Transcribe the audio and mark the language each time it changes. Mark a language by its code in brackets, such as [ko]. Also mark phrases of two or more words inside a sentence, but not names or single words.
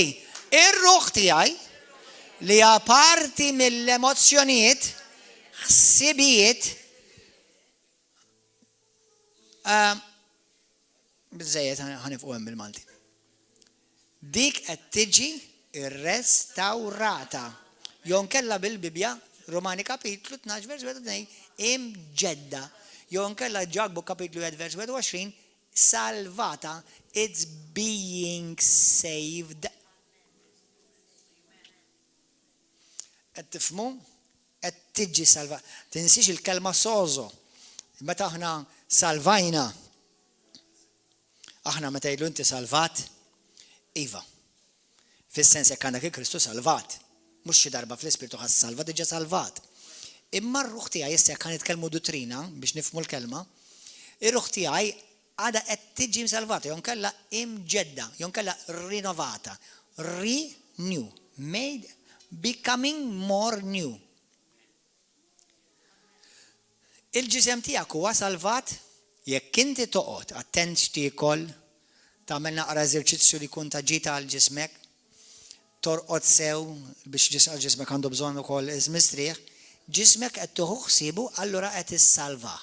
[mt] Ir-ruħ tiegħi li hija parti mill-emozzjonijiet, ħsibijiet, biżejjed ħanifqu hemm bil-Malti. Dik qed tiġi irrestawrata. Jew nkella bil-Bibja Romani kapitlu 12 vers 2 imġedda. Jew nkella Ġagbu kapitlu 1 vers 21 salvata, [en] it's being saved. [mt] Qed tifhmu? Qed tiġi salvata. Tinsix il-kelma sozo. Meta aħna salvajna. Aħna meta jgħidu inti salvat, iva. Fis-sens jekk għandek il-Kristu salvat. Mhux xi darba fl-ispirtu ħass salva, diġà salvat. Imma r-ruħ tiegħi issa jekk nitkellmu dottrina biex nifhmu l-kelma, ir-ruħ tiegħi għadha qed tiġi salvata, jew nkella imġedda, jew nkella rinnovata. [en] Renew, made, becoming more new. [mt] Il-ġisem tiegħek huwa salvat jekk inti toqgħod attent x'tiekol, tagħmel naqra eżerċizzju li jkun ta' ġita għal ġismek, torqod sew biex ġismek għandu bżonn ukoll mistrieħ, ġismek qed tieħu ħsiebu allura qed issalvah.